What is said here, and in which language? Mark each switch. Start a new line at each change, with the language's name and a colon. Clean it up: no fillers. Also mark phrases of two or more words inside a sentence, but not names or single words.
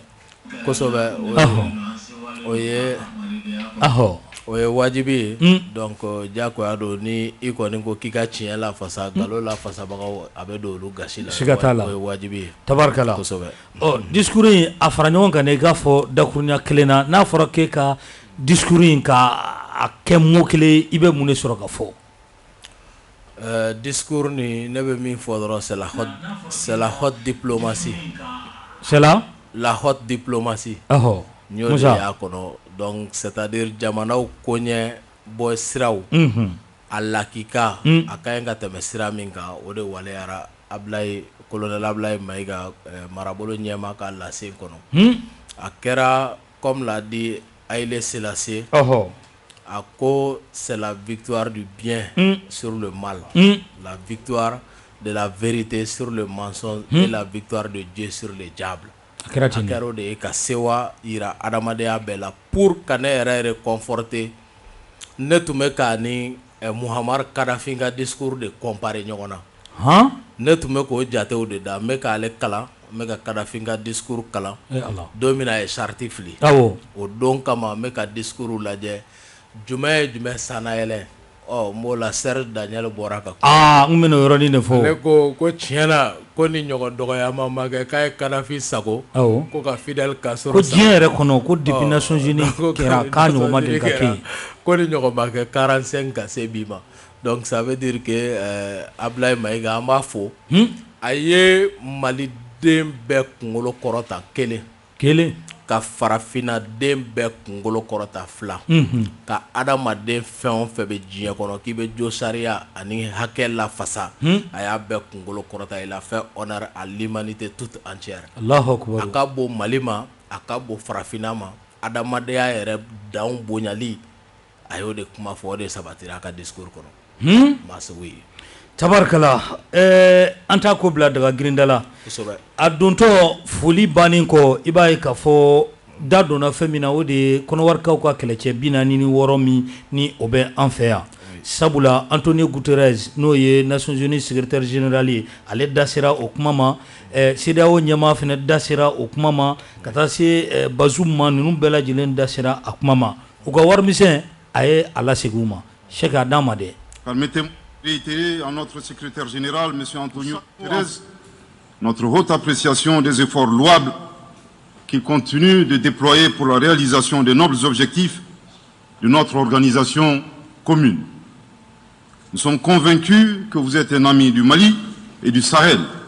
Bambara: kosɛbɛ o ye wajibi ye donc jakoya don ni i kɔni ko k'i ka tiɲɛ lafasa nkalon lafasabagaw a bɛ don olu gasi la siga t'a la o ye wajibi ye tabarikala kosɛbɛ discours in a fara ɲɔgɔn kan i k'a fɔ dakuruɲa kelen na n'a fɔra k'e ka discours in ka a kɛ mot kelen i bɛ mun de sɔrɔ ka fɔ discours ni ne bɛ min fɔ dɔrɔn
French: c'est la haute diplomatie c'est la haute diplomatie
Bambara: n y'o de y'a kɔnɔ donc c'est-à-dire jamanaw koɲɛ bɔ siraw a lakika a ka ɲi ka tɛmɛ sira min kan o de waleyara colonel Ablaye Mayiga marabolo ɲɛma ka lase kɔnɔ a kɛra
French: comme l'a dit
Bambara: Haïlé Sélassié a ko
French: c'est la victoire du bien sur le mal la victoire de la vérité sur le mensonge et la victoire de Dieu sur le diable
Bambara: a kɛra o de ye ka sewa yira adamadenya bɛɛ la pour ka ne yɛrɛ conforter ne tun bɛ ka ni Muammar Kadhafi ka discours de comparer ɲɔgɔn na ne tun bɛ k'o jatew de da n bɛ k'ale kalan n bɛ ka Kadhafi ka discours kalan don min a ye charte fili o don kama n bɛ ka discours lajɛ jumɛn ye jumɛn sannayɛlɛ n b'o la Serge Daniel bɔra ka n bɛna o yɔrɔnin de fɔ ne ko tiɲɛna ko ni ɲɔgɔn dɔgɔyama ma kɛ k'a ye Kadhafi sago ko ka Fidel Castro ko diɲɛ yɛrɛ kɔnɔ ko depuis Nations Unies kɛra k'a ɲɔgɔn ma deli ka kɛ yen ko ni ɲɔgɔn ma kɛ 45 ka se bi ma
French: donc ça veut dire que
Bambara: Ablaye Mayiga an b'a fo a ye maliden bɛɛ kunkolo kɔrɔta kelen ka farafinna den bɛɛ kunkolo kɔrɔta fila ka adamaden fɛn o fɛn bɛ diɲɛ kɔnɔ k'i bɛ jo sariya ani hakɛ lafasa a y'a bɛɛ kunkolo kɔrɔta
French: il a fait honneur à l'humanité toute entière
Bambara: a ka bon Mali ma a ka bon farafinna ma adamadenya yɛrɛ dan bonyali a y'o de kuma fɔ o de sabatira a ka discours kɔnɔ Masawu ye tabarikala an t'a ko bila daga girinda la a dontɔ foli bannen kɔ i b'a ye k'a fɔ da donna fɛn min na o de ye kɔnɔwarikaw ka kɛlɛcɛ 46 min ni o bɛ an fɛ yan sabula Antonio Guterres n'o ye Nations Unies
French: secrétaire général
Bambara: ye ale da sera o kuma ma CEDEAO ɲɛmaa fana da sera o kuma ma ka taa se Bazoum ma ninnu bɛɛ lajɛlen da sera a kuma ma u ka warimisɛn a ye a lasegin u ma Cheikh a d'an ma dɛ
French: réitérer à notre secrétaire général, M. Antonio Guterres, notre haute appréciation des efforts louables qu'il continue de déployer pour la réalisation des nobles objectifs de notre organisation commune. Nous sommes convaincus que vous êtes un ami du Mali et du Sahel.